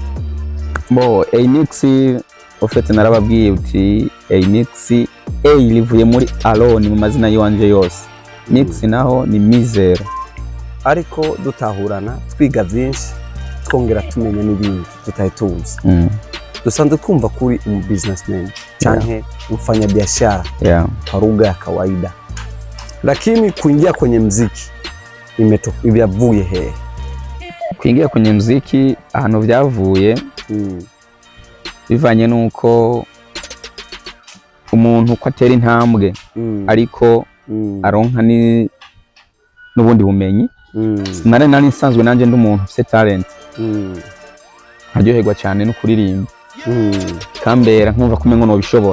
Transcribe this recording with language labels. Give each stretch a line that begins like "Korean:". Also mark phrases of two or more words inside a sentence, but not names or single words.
Rundi: Bo iMix ofete narababwiye uti iMix rivuye muri Alone mu mazina yanje yose. Mix naho ni Mizero. Ariko dutahurana twiga byinshi twongera tumenya n'ibindi tutayitunze. Dusanzwe kumva kuri businessman canke
Swahili: mfanya biashara kwa lugha ya kawaida, lakini kuingia kwenye muziki imevuye hehe? Kuingia kwenye muziki
Rundi: ahantu byavuye bivanye nuko umuntu ko atera intambwe ariko aronka ni n'ubundi bumenyi. Nari nsanzwe nanje ndi umuntu ufite talent, aryoherwa cyane no kuririmba, kambera nkumva kumengo no bishobora.